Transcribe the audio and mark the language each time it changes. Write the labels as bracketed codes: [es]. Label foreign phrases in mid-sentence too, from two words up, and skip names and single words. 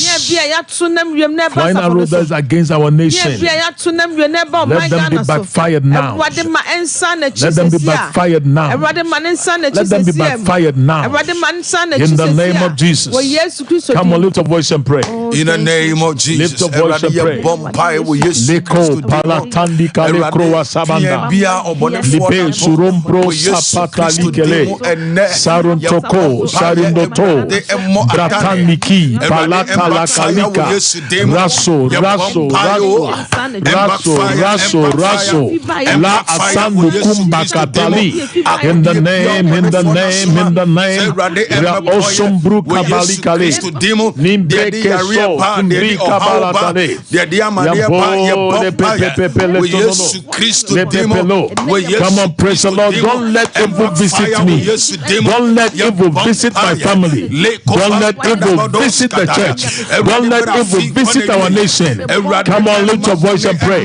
[en] Flying arrows that is against our nation. Let them be backfired now. Let them be backfired now. Let them be backfired now. In the name of Jesus. Come on, lift your voice and pray. In the name of Jesus. Lift your voice and pray. Leko palatandi kale kroa sabanda. Libe surumpro sapata likele. Saruntoko, sarundoto. Brataniki, palata lakalika. Raso. La asando kumba katali. In the name. Ra osombru kabali kale. Nimbre keso, nimbre kabala tale. Come on, praise the Lord. Don't let evil visit me. Don't let evil visit my family. Don't let evil visit the church. Don't let evil visit our nation. Come on, lift your voice and pray.